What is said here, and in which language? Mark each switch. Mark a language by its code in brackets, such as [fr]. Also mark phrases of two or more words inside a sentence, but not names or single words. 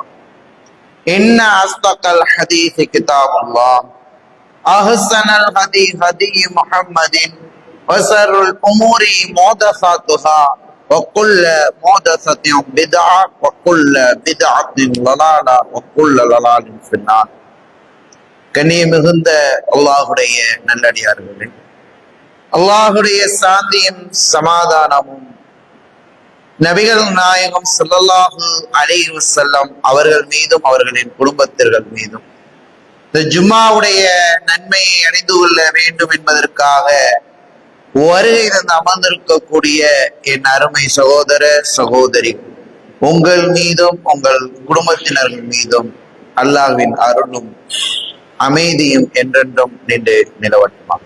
[ar] إن أصدق الحديث كتاب الله أحسن الهدي هدي محمد وشر الأمور محدثاتها وكل محدثة بدعة وكل بدعة ضلالة وكل ضلال في النار. [ta] கண்ணியம் மிகுந்த அல்லாஹுடைய நல்லடியார்களே, அல்லாஹுடைய சாந்தியும் சமாதானமும் நபிகள் நாயகம் ஸல்லல்லாஹு [ar] عليه وسلم [ta] அவர்கள் மீதும் அவர்களின் குடும்பத்தினர்கள் மீதும் இந்த ஜும்மாவுடைய நன்மையை அடைந்து கொள்ள வேண்டும் என்பதற்காக வருகை தந்து அமர்ந்திருக்கக்கூடிய என் அருமை சகோதர சகோதரி உங்கள் மீதும் உங்கள் குடும்பத்தினர்கள் மீதும் அல்லாஹ்வின் அருளும் அமைதியும் என்றென்றும் நின்று நிலவட்டுமா.